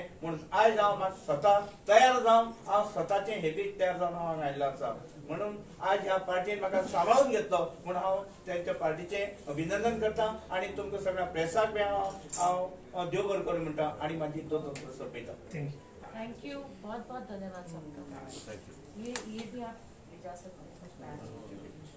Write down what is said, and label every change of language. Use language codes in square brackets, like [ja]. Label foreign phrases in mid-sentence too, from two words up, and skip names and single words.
[kok] म्हणून आयज हांव म्हाका स्वता तयार जावन हांव स्वताचें हॅबीट तयार जावन हांव आयिल्लो आसा. म्हणून आज ह्या पार्टीन म्हाका सांबाळून घेतलो म्हणून हांव त्यांच्या पार्टीचें अभिनंदन करता. आणि तुमकां सगळ्या प्रेसाक बी हांव देव बरें करूं म्हणटा आणि म्हाजी दोन सोंपयता. [en] thank you, [hi] बहुत बहुत धन्यवाद सबका. [en] thank you. [hi] ये भी आप इजाजत